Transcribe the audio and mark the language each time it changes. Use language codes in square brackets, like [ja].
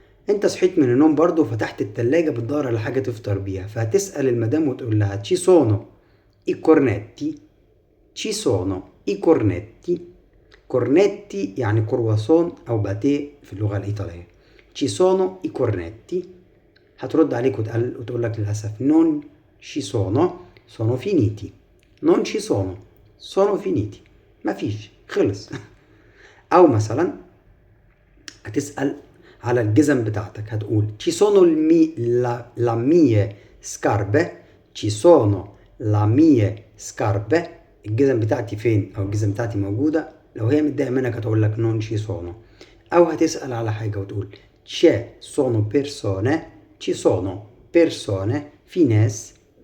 [ar] انت صحيت من النوم برضو فتحت التلاجة بتدور على حاجة تفطر بيها، فهتسأل المدام وتقول لها [it] ci sono i cornetti، [ar] ci sono i cornetti. cornetti يعني كرواسون أو باتيه في اللغة الإيطالية. [it] ci sono i cornetti. [ar] هترد عليك وتقول لك للأسف [it] non ci sono، sono finiti. non ci sono، sono finiti، [ar] مفيش، خلص. أو مثلا هتسأل على الجزم بتاعتك، هتقول [it] ci sono la mie scarpe، [ar] ci sono la mie scarpe، الجزم بتاعتي فين او الجزم بتاعتي موجودة. لو هي متضايقة منك هتقول لك [it] non ci sono. [ar] او هتسأل على حاجة وتقول [it] c'è sono persone، ci sono persone، [ar] في ناس.